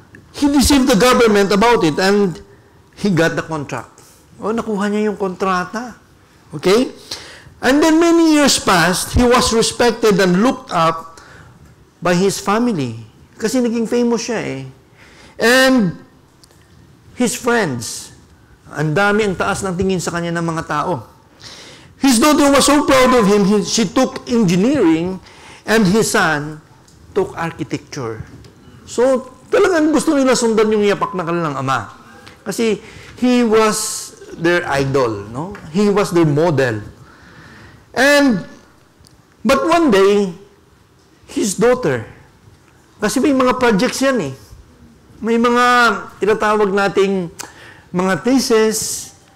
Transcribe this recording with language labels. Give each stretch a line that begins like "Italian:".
English: He deceived the government about it and he got the contract.
Filipino: Nakuha niya yung kontrata.
English: Okay? And then many years passed, he was respected and looked up by his family.
Filipino: Kasi naging famous siya eh.
English: And his friends,
Filipino: ang dami ang taas ng tingin sa kanya ng mga tao.
English: His daughter was so proud of him, she took engineering and his son took architecture.
Filipino: So, talagang gusto nila sundan yung yapak na kanilang ama.
English: Kasi he was their idol, no? He was their model. But one day, his daughter,
Filipino: kasi may mga projects yan eh. May mga tinatawag nating mga thesis.